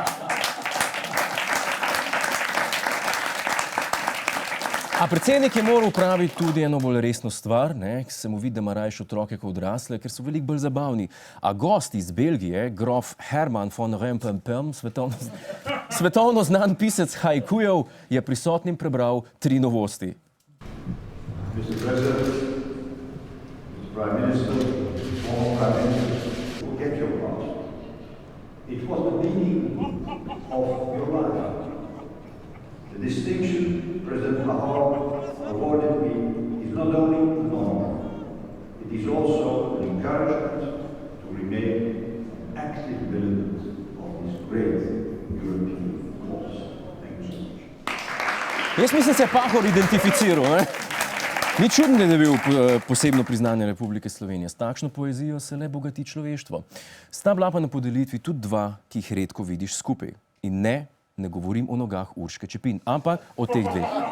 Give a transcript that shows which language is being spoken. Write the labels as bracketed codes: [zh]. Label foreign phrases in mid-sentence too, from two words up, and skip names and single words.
[sl] A predsednik je moral upraviti tudi eno bolj resno stvar, ne, ki se mu vidi, da ima rajši otroke kot odrasle, ker so veliko bolj zabavni. A gost iz Belgije, grof Herman von Rempempem, svetovno znan pisec haikujev, je prisotnim prebral 3 novosti. [en] Mr. President, Mr. Prime Minister, former Prime Minister, forget your past. It was the meaning of your life. The distinction President Lahore awarded me is not only an honor, it is also an encouragement to remain an active militant of this great European cause. Thank you so much. [sl] Jaz mislim, se je Pahor identificiral, ne? Ni čudno, da je bil posebno priznanje Republike Slovenije. S takšno poezijo se le bogati človeštvo. Sta bila pa na podelitvi tudi 2, ki jih redko vidiš skupaj. In ne govorim o nogah Urške Čepin, ampak o teh 2.